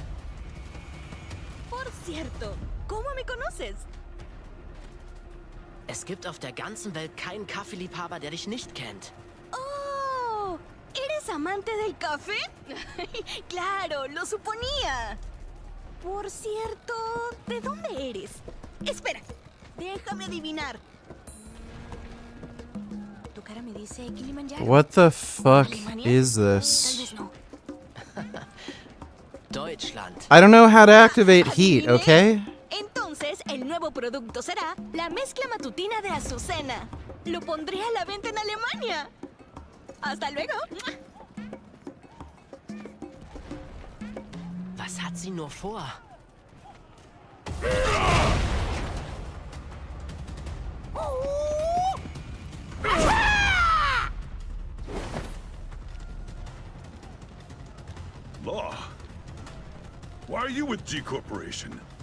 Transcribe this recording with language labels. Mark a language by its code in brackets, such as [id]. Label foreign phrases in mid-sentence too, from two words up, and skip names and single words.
[es] Por cierto, ¿cómo me conoces? [de] Es gibt auf der ganzen Welt keinen Kaffeeliebhaber, der dich nicht kennt. [es] Oh, ¿eres amante del café? Claro, lo suponía. Por cierto, ¿de dónde eres? Espera, déjame adivinar. Tu cara me dice Kilimanjaro. [en] What the fuck [es] ¿Alemania? [en] is [es] Tal [en] this? [es] vez no. Deutschland. [en] I don't know how to activate heat, okay? [es] Entonces, el nuevo producto será la mezcla matutina de Azucena. Lo pondré a la venta en Alemania. Hasta luego. [de] Was hat sie nur vor? [en] Law. Why are you with G Corporation?